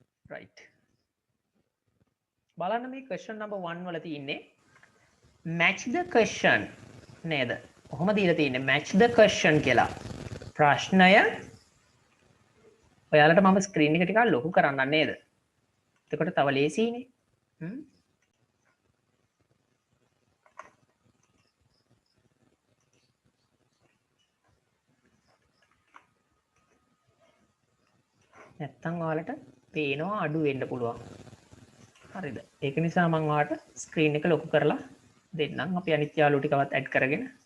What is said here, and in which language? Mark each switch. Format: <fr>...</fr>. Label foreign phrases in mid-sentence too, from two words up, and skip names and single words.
<si>right බලන්න මේ</si> <en>question number</en> <si>1 වල තියෙන්නේ</si> <en>match the question</en> <si>නේද කොහොම දීලා තියෙන්නේ</si> <en>match the question</en> <si>කියලා ප්‍රශ්නය ඔයාලට මම ස්ක්‍රීන් එක ටිකක් ලොකු කරන්නම් නේද එතකොට තව ලේසියිනේ නැත්තම් ඔයාලට පේනවා අඩු වෙන්න පුළුවන් හරිද ඒක නිසා මම ඔයාලට ස්ක්‍රීන් එක ලොකු කරලා දෙන්නම් අපි අනිත් යාළුවෝ ටිකවත් ඇඩ් කරගෙන</si>